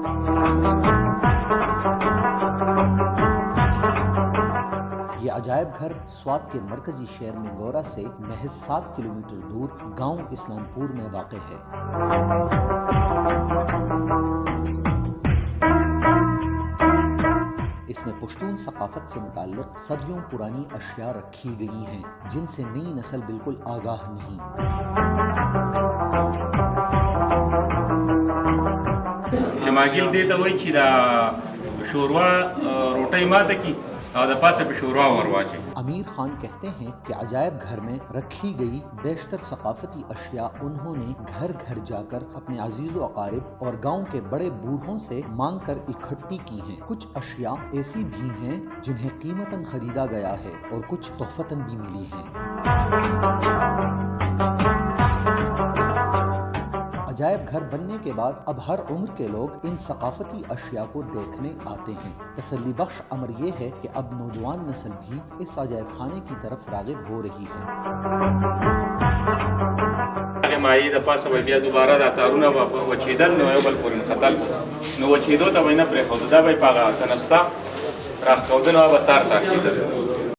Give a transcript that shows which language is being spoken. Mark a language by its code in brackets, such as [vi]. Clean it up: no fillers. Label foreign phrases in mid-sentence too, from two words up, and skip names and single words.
[ur] یہ عجائب گھر سوات کے مرکزی شہر منگورا سے محض 7 کلومیٹر دور گاؤں اسلام پور میں واقع ہے۔ اس میں پشتون ثقافت سے متعلق صدیوں پرانی اشیاء رکھی گئی ہیں، جن سے نئی نسل بالکل آگاہ نہیں۔ [ps] جماګیل دې ته وایي چې دا شوروا روټۍ ماته کي او د پاسه په شوروا ورواچي۔ [ur] امیر خان کہتے ہیں کہ عجائب گھر میں رکھی گئی بیشتر ثقافتی اشیاء انہوں نے گھر گھر جا کر اپنے عزیز و اقارب اور گاؤں کے بڑے بوڑھوں سے مانگ کر اکٹھی کی ہیں۔ کچھ اشیاء ایسی بھی ہیں جنہیں قیمتاً خریدا گیا ہے اور کچھ تحفتاً بھی ملی ہیں۔ عجائب گھر بننے کے بعد اب ہر عمر کے لوگ ان ثقافتی اشیاء کو دیکھنے آتے ہیں۔ تسلی بخش امر یہ ہے کہ اب نوجوان نسل بھی اس عجائب خانے کی طرف راغب ہو رہی ہے۔ [ps] مایي د پاسه به بیا دوباره دا تارونه به وچېدل، نو یو بل پورې نښتل، نو وچېدو ته به یې نه پرېښودو، دا به یې په هغه تنسته راښکودنه به تار کېدل.